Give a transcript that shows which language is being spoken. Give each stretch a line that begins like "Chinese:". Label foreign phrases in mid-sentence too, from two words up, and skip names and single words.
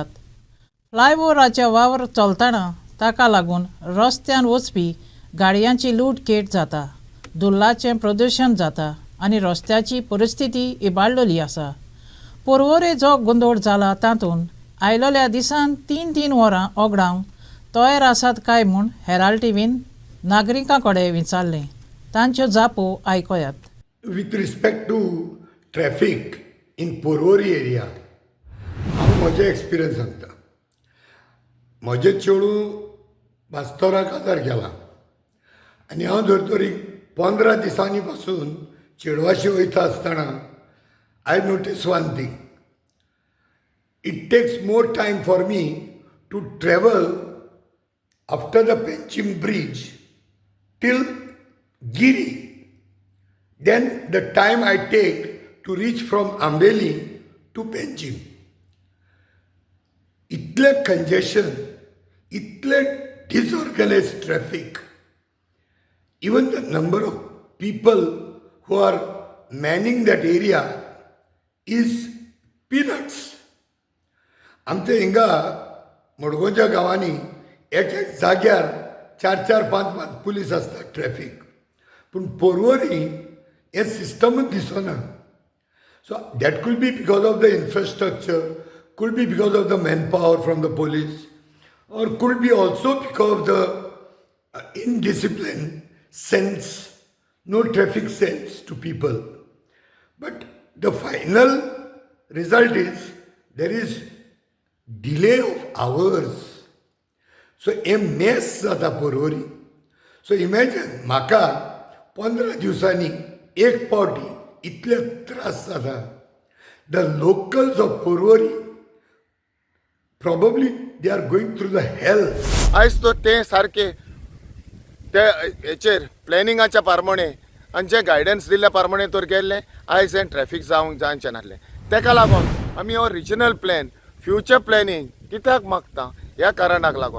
Konkani: फ्लायओव्हराचे वावर चलतना ताका लागून रस्त्यान वचपी गाडयांची लूटकेट जाता, धुल्लाचें प्रदूशण जाता आनी रस्त्याची परिस्थिती इबाडलेली आसा. पर्वरे जो गोंदळ जाला तातूंत आयलोल्या दिसान 3 वरां ओगडावंक तयार आसात काय म्हूण हेराल्ड टीव्हीन नागरिकां कडेन विचारलें. तांच्यो जापो आयकयात.
English: With respect to traffic in Porvorim area,
Konkani: हांव म्हजे एक्सपिरियन्स सांगता. म्हजें चेडूं बास्तोराक आदार केला आनी हांव धर तरी 15 दिसांनी पासून चेडवाशी वयता आसतना
English: I notice one thing. It takes more time for me to travel after the Penchim bridge till Giri than the time I take to reach from Ambeli to Penchim. Itle congestion, itle disorganized traffic, even the number of people who are manning that area is peanuts.
Konkani: आमच्या हिंगा मडगांवच्या गांवांनी एक जाग्यार 4-4, 5-5 पुलीस आसता ट्रॅफिक. पूण पर्वरी हे सिस्टमूच दिसना.
English: So that could be because of the infrastructure, could be because of the man power from the police, और could be also because of the indiscipline sense, no traffic sense to people. but the final result is there is delay of hours. So a mess
Konkani: जाता पर्वरी.
English: so imagine
Konkani: म्हाका 15 दिवसांनी एक पावटी इतले त्रास जाता.
English: the locals of Porvorim probably they are going through the hell.
Konkani: आयज तो ते सारके ते हेचेर प्लॅनिंगाच्या प्रमाणे आनी जे गायडन्स दिल्ल्या प्रमाणे तर गेल्ले आयज हें ट्रॅफिक जावंक जावचें नासलें. ताका लागून आमी हो
English: regional plan, future planning
Konkani: कित्याक मागता ह्या कारणाक लागून.